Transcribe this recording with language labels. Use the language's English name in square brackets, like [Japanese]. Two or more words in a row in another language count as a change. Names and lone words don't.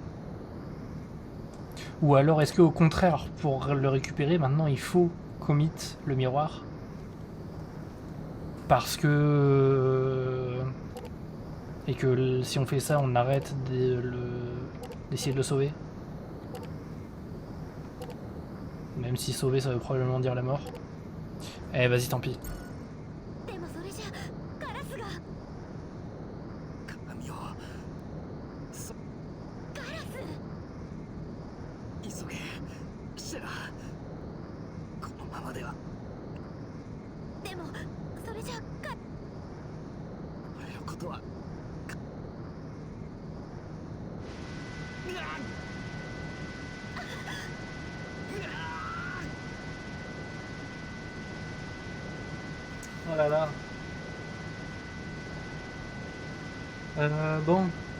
[French] Ou alors est-ce qu'au contraire, pour le récupérer, maintenant il faut commit le miroir parce que... Et que si on fait ça, on arrête d'essayer de le sauver. Même si sauver, ça veut probablement dire la mort. Eh, vas-y, tant pis. [Japanese] でもそれじゃガラスが。鏡をガラス。急げシェラ。このままではでもそれじゃ俺のことは [French] Oh là là. Bon.